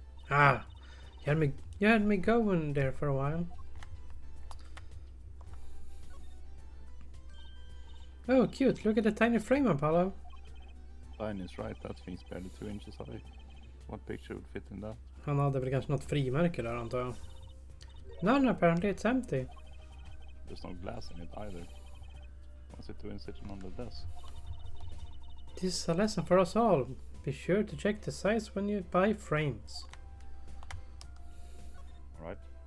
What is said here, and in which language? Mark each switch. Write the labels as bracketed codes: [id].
[en] Ah, you had me going there for a while. Oh, cute. Look at the tiny frame, Apollo. Line is right, that thing's barely 2 inches high. What picture would fit in that? [sv] Han hade väl kanske något frimärke där, antar jag. [en] None, apparently it's empty. There's no glass in it either. What's it doing sitting on the desk? This is a lesson for us all. Be sure to check the size when you buy frames. Alright.